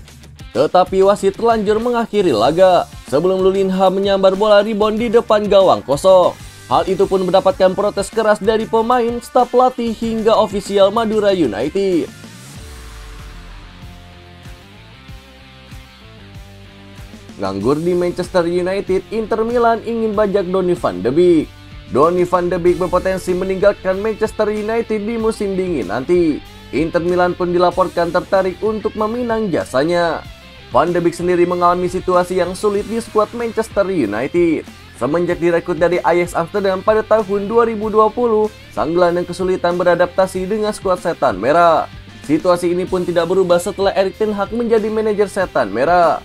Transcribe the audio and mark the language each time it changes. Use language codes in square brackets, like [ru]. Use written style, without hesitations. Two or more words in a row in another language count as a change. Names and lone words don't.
[id] Tetapi wasit terlanjur mengakhiri laga sebelum Lulinha menyambar bola rebound di depan gawang kosong. Hal itu pun mendapatkan protes keras dari pemain, staf pelatih hingga ofisial Madura United. Nganggur di Manchester United, Inter Milan ingin bajak Donny van de Beek. Donny van de Beek berpotensi meninggalkan Manchester United di musim dingin nanti. Inter Milan pun dilaporkan tertarik untuk meminang jasanya. Van de Beek sendiri mengalami situasi yang sulit di skuad Manchester United. Semenjak direkrut dari Ajax Amsterdam pada tahun 2020, sang gelandang kesulitan beradaptasi dengan skuad Setan Merah. Situasi ini pun tidak berubah setelah Erik ten Hag menjadi manajer Setan Merah.